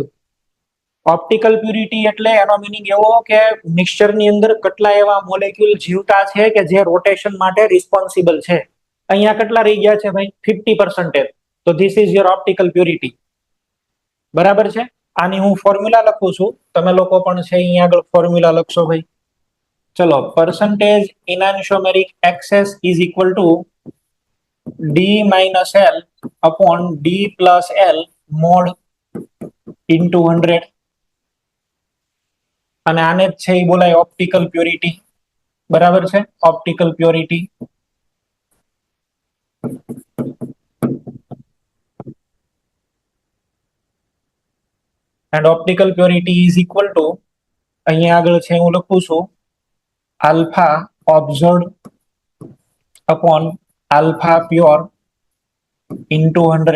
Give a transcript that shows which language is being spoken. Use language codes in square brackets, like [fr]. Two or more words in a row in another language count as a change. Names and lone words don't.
[en] optical purity [gu] એટલે એનો મિનિંગ એવો કે મિક્સચરની અંદર કેટલા એવા મોલેક્યુલ જીવતા છે કે જે રોટેશન માટે રિસ્પોન્સિબલ છે. અહીંયા કેટલા રહી ગયા છે ભાઈ? 50%. તો [en] this is your optical purity. [gu] બરાબર છે? આની હું ફોર્મ્યુલા લખું છું, તમે લોકો પણ છે અહીંયા આગળ ફોર્મ્યુલા લખશો ભાઈ. ચલો, [en] percentage enantiomeric excess is equal to d minus l upon d plus l mod into 100. [gu] અને આને જ છે એ બોલાય [en] optical purity. [gu] બરાબર છે? [en] optical purity. and optical purity is equal to, [gu] અહીંયા આગળ છે હું લખું છું, [en] alpha observed upon alpha pure into 100.